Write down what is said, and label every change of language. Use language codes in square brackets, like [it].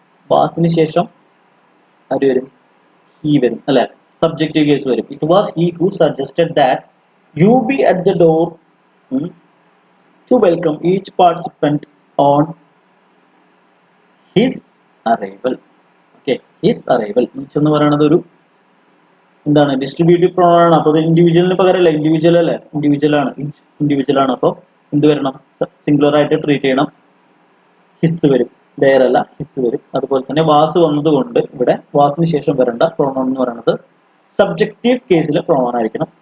[ml] വാസിന് ശേഷം ആര് വരും? He വരും അല്ലെ, സബ്ജക്റ്റീവ് കേസ് വരും. [en] It was he who suggested that You be at the door to welcome each participant on his arrival. Okay, his arrival. [ml] Each എന്ന് പറയുന്നത് ഒരു എന്താണ് ഡിസ്ട്രിബ്യൂട്ടീവ് പ്രോണൗൺ ആണ്. അപ്പോൾ ഇൻഡിവിജ്വലിന് പകരമല്ല, ഇൻഡിവിജ്വൽ അല്ലേ, ഇൻഡിവിജ്വൽ ആണ്. അപ്പോൾ എന്ത് വരണം, സിംഗുലർ ആയിട്ട് ട്രീറ്റ് ചെയ്യണം. ഹിസ് വരും, ദയർ അല്ല ഹിസ് വരും. അതുപോലെ തന്നെ വാസ് വന്നതുകൊണ്ട് ഇവിടെ വാസിന് ശേഷം വരേണ്ട പ്രോണൗൺ എന്ന് പറയുന്നത് സബ്ജക്റ്റീവ് കേസിലെ പ്രോണൗൺ ആയിരിക്കണം.